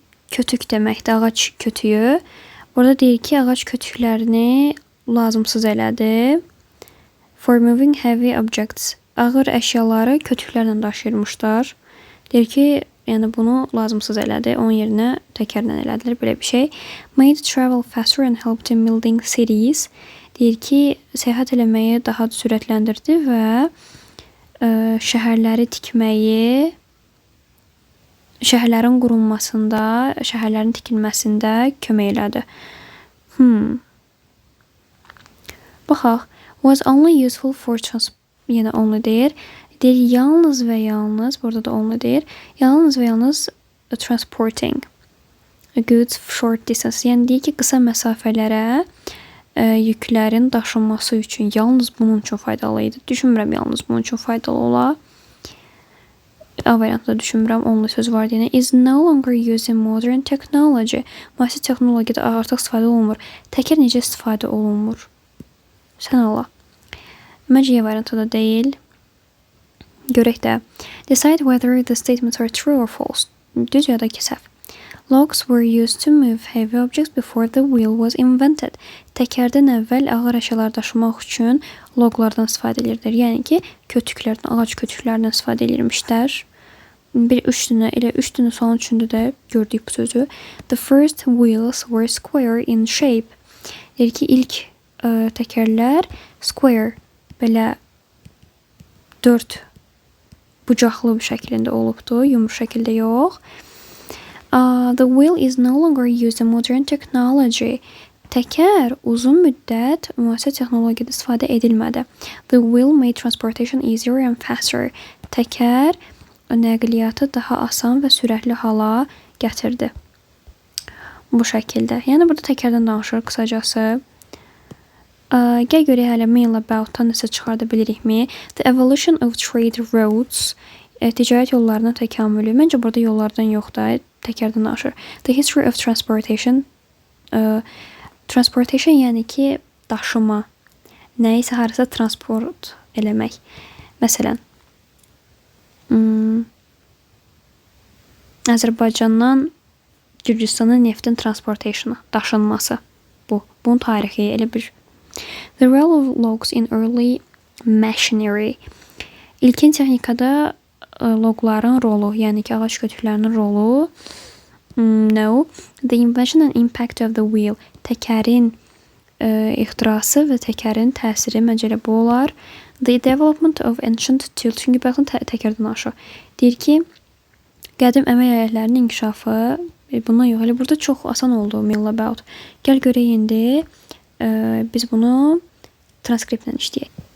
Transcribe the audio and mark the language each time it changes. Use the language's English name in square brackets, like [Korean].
[Azerbaijani] Kötük deməkdir, ağac kötüyü. Burada deyir ki, ağac kötüklərini lazımsız elədi. [English] For moving heavy objects. [Azerbaijani] Ağır əşyaları kötüklərlə daşıyırmışlar. Deyir ki, yəni bunu lazımsız elədi. Onun yerinə təkərlə elədilər belə bir şey. [English] Made travel faster and helped in building cities. [Azerbaijani] Deyir ki, səyahət eləməyi daha sürətləndirdi və şəhərləri tikməyi, şəhərlərin qurulmasında, şəhərlərin tikilməsində kömək elədi. Baxaq. [English] Was only useful for yenə only deyir. [Azerbaijani] Deyir yalnız və yalnız, burada da only deyir. Yalnız və yalnız [English] transporting goods short distance. [Azerbaijani] Yəni deyir ki, qısa məsafələrə yüklərin daşınması üçün yalnız bunun üçün faydalı idi. Düşünmürəm yalnız bunun üçün faydalı ola. A variantda düşünmürəm, only söz var deyənə. [English] Is no longer used in modern technology. [Azerbaijani] Müasir texnologiyada artıq istifadə olunmur. Təkər necə istifadə olunmur? Sən Allah. Məncə Y variantı da deyil. Görək də. [English] Decide whether the statements are true or false. [Azerbaijani] Düz ya da ki səhv. [English] Logs were used to move heavy objects before the wheel was invented. [Azerbaijani] Təkərdən əvvəl ağır əşyalar daşımaq üçün loglardan istifadə edilir. Yəni ki, kötüklərdən, ağac kötüklərindən istifadə edilmişlər. Bir üç dənə sualın üçündə də gördük bu sözü. [English] The first wheels were square in shape. [Azerbaijani] Deyir ki, ilk təkərlər square, belə 4 bucaqlı bir şəklində olubdu, yumru şəkildə yox. [English] The wheel is no longer used in modern technology. [Azerbaijani] Təkər uzun müddət müasir texnologiyada istifadə edilmədi. [English] The wheel made transportation easier and faster. [Azerbaijani] Təkər nəqliyyatı daha asan və sürətli hala gətirdi. Bu şəkildə. Yəni burada təkərdən danışır qısacası. Gəl görək hələ mail about-dan nəsə çıxarda bilirikmi? [English] The evolution of trade routes. [Azerbaijani] Ticarət yollarının təkamülü. Məncə burada yollardan yox da, təkərdən danışır. [English] The history of transportation. [Azerbaijani] Transportation yəni ki, daşıma. Nəyisə harasa transport eləmək. Məsələn, Azərbaycandan Gürcüstana neftin transportationu, daşınması. Bunun tarixi elə bir. [English] The role of logs in early machinery. [Azerbaijani] İlkin texnikada logların rolu, yəni ki, ağac kötüklərinin rolu. No. The invention and impact of the wheel. Təkərin ixtirası və təkərin təsiri məncə elə bu olar. [English] The development of ancient tools. [Azerbaijani] Çünki baxın təkərdən aşağı. Deyir ki, qədim əmək alətlərinin inkişafı, bundan yox, elə burada çox asan oldu mail about. Gəl görək indi biz bunu transkriptlə işləyək.